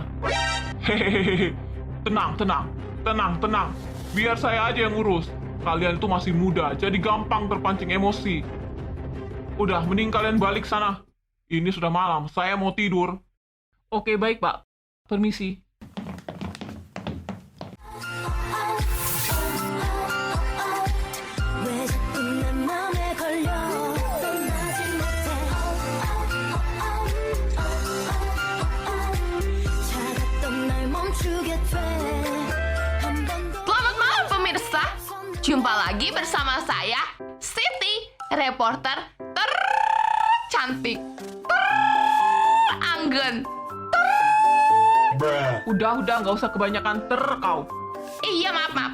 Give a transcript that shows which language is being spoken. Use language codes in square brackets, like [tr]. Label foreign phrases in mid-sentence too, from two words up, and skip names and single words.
[id] Hehehe, tenang. Biar saya aja yang urus. Kalian itu masih muda, jadi gampang terpancing emosi. Udah, mending kalian balik sana. Ini sudah malam, saya mau tidur. Oke, baik, Pak. Permisi. [ko] 왜 자꾸 내 맘에 걸려 떠나지 못해 차갔던 날 멈추게 돼한 번도 [id] Selamat malam pemirsa. Jumpa lagi bersama saya, Siti, reporter tercantik, teranggun. Udah, nggak usah kebanyakan kau. Iya, maaf.